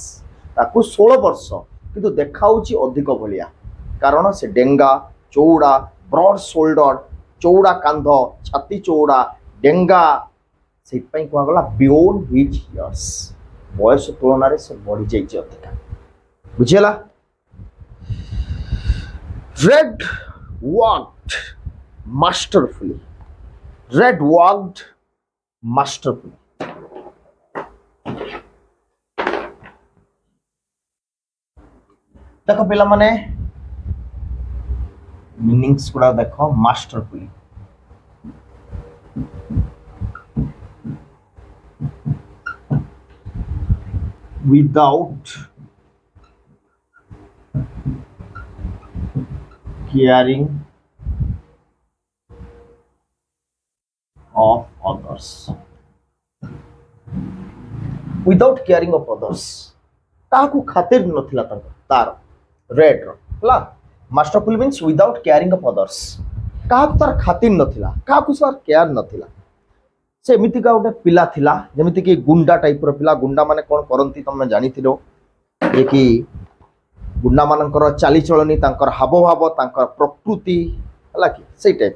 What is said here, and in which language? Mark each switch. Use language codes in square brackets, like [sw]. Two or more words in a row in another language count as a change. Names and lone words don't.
[or] ତାକୁ 16 ବର୍ଷ କିନ୍ତୁ ଦେଖାଉଛି ଅଧିକ ଭଳିଆ, କାରଣ ସେ ଡେଙ୍ଗା, ଚଉଡ଼ା, [en] broad shoulder, [or] ଚଉଡ଼ା କାନ୍ଧ, ଛାତି ଚଉଡ଼ା, ଡେଙ୍ଗା, ସେଇଥିପାଇଁ କୁହାଗଲା [en] beyond his years. [or] ବୟସ ତୁଳନାରେ ସେ ବଢିଯାଇଛି ଅଧିକା, ବୁଝିହେଲା। [en] ରେଡ୍ walked masterfully. Red walked masterfully. [or] ଦେଖ ପିଲାମାନେ ମିନିଂସ୍ ଗୁଡା ଦେଖ। [en] masterfully without caring of others. Without caring of others, [or] କାହାକୁ ଖାତିର ନଥିଲା ତାର ରେଡ୍ ର ହେଲା। [en] masterful means without caring of others, [or] କାହାକୁ ତାର ଖାତିର ନଥିଲା, କାହାକୁ ତାର କେୟାର ନଥିଲା। ସେ ଏମିତିକା ଗୋଟେ ପିଲା ଥିଲା ଯେମିତିକି ଗୁଣ୍ଡା ଟାଇପର ପିଲା। ଗୁଣ୍ଡା ମାନେ କ'ଣ କରନ୍ତି ତମେ ଜାଣିଥିଲ, ଯେ କି ଗୁଣ୍ଡା ମାନଙ୍କର ଚାଲିଚଳନି, ତାଙ୍କର ହାବଭାବ, ତାଙ୍କର ପ୍ରକୃତି ହେଲା କି ସେଇ ଟାଇପର।